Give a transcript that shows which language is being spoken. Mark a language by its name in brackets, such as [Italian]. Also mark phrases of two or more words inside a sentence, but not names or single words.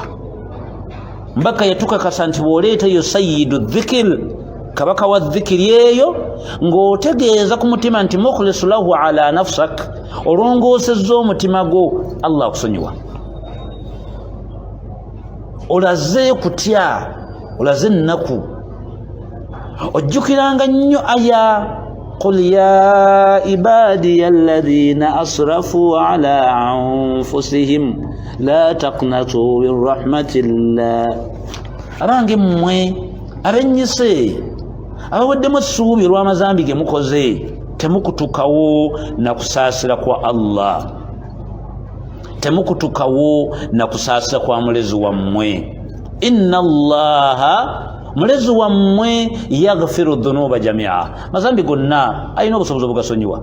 [Ganda] Mbaka yatukakasa nti bw'oleetayo [Arabic] سيد ذكر, [Ganda] kabaka wa dhikiri eyo, ng'otegeeza ku mutima nti [Arabic] مخلص له على نفسك, [Ganda] olongoosezza omutima gwo, Allah akusonyiwa. Olaze kutya, olaze ennaku, ojjukiranga nnyo aya [Arabic] قل يا عبادي الذين أسرفوا على أنفسهم لا تقنطوا من رحمة الله. [Ganda] Abange mmwe abennyise abaweddemu essuubi olw'amazambi ge mukoze, temukutukawo na kusaasira kwa Allah, temukutukawo na kusaasira kwa mulezi wammwe. [Arabic] إن الله, [Ganda] mulezi wammwe, [Arabic] يغفر الذنوب جميعا, [Ganda] mazambi gonna alina obusobozi obugasonyiwa.